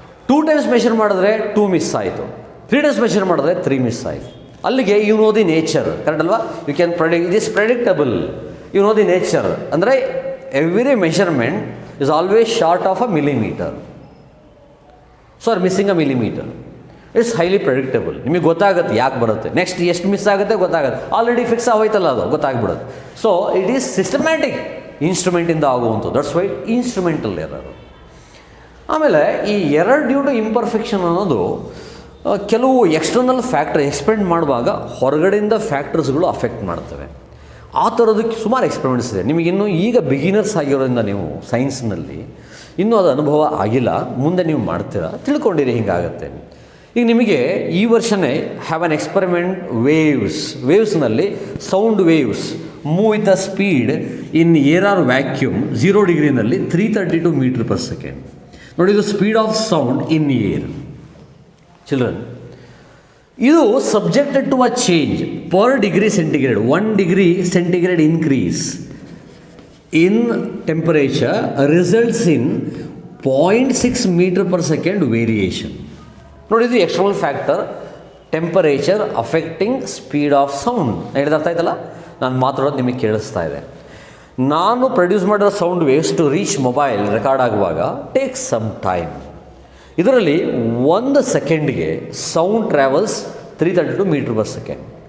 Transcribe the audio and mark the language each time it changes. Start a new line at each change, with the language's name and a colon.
Kannada: 2 times measure ಮಾಡಿದ್ರೆ 2 miss ಆಯಿತು, 3 times measure ಮಾಡಿದ್ರೆ 3 ಮಿಸ್ ಆಯಿತು.
English: ಅಲ್ಲಿಗೆ you know the nature, correct ಅಲ್ವಾ? You can predict, it is predictable. You know the nature ಅಂದರೆ every measurement is always short of a millimeter. So are missing a millimeter. It's highly predictable.
Kannada: ನಿಮಗೆ ಗೊತ್ತಾಗುತ್ತೆ ಯಾಕೆ ಬರುತ್ತೆ, next ಎಷ್ಟು miss ಆಗುತ್ತೆ ಗೊತ್ತಾಗುತ್ತೆ. Already fix ಆಗೋಯ್ತಲ್ಲ, ಅದು ಗೊತ್ತಾಗ್ಬಿಡುತ್ತೆ.
English: so it is systematic
Kannada: ಇನ್ಸ್ಟ್ರೂಮೆಂಟಿಂದ ಆಗುವಂಥದ್ದು.
English: That's why instrumental error.
Kannada: ಆಮೇಲೆ ಈ ಎರರ್ ಡ್ಯೂ ಟು ಇಂಪರ್ಫೆಕ್ಷನ್ ಅನ್ನೋದು ಕೆಲವು ಎಕ್ಸ್ಟರ್ನಲ್ ಫ್ಯಾಕ್ಟರ್ ಎಕ್ಸ್ಪೆರಿಮೆಂಟ್ ಮಾಡುವಾಗ ಹೊರಗಡೆಯಿಂದ ಫ್ಯಾಕ್ಟರ್ಸ್ಗಳು ಅಫೆಕ್ಟ್ ಮಾಡ್ತವೆ. ಆ ಥರದಕ್ಕೆ ಸುಮಾರು ಎಕ್ಸ್ಪೆರಿಮೆಂಟ್ಸ್ ಇದೆ. ನಿಮಗಿನ್ನೂ ಈಗ ಬಿಗಿನರ್ಸ್ ಆಗಿರೋದ್ರಿಂದ ನೀವು ಸೈನ್ಸ್ನಲ್ಲಿ ಇನ್ನೂ ಅದು ಅನುಭವ ಆಗಿಲ್ಲ, ಮುಂದೆ ನೀವು ಮಾಡ್ತೀರಾ, ತಿಳ್ಕೊಂಡಿರಿ ಹಿಂಗಾಗತ್ತೆ. ಈಗ ನಿಮಗೆ ಈ ವರ್ಷನೇ
English: Have on experiment ವೇವ್ಸ್ನಲ್ಲಿ sound waves move with a speed in air or vacuum 0 ಡಿಗ್ರಿನಲ್ಲಿ 332 meter per second. ನೋಡಿ, ಇದು speed of sound in air. Children, ಇದು subjected to a change per degree centigrade. 1 degree centigrade increase in temperature results in 0.6 meter per second variation. ನೋಡಿ, ಇದು external factor, temperature affecting speed of sound.
Kannada: ಹೇಳಿದ ಅರ್ಥ ಆಯ್ತಲ್ಲ? ನಾನು ಮಾತಾಡೋದು ನಿಮಗೆ ಕೇಳಿಸ್ತಾ ಇದೆ. ನಾನು ಪ್ರೊಡ್ಯೂಸ್ ಮಾಡಿರೋ sound waves to reach mobile record ಆಗುವಾಗ
English: Take some time. ಇದರಲ್ಲಿ 1 ಸೆಕೆಂಡ್ಗೆ sound travels 332 meter per second.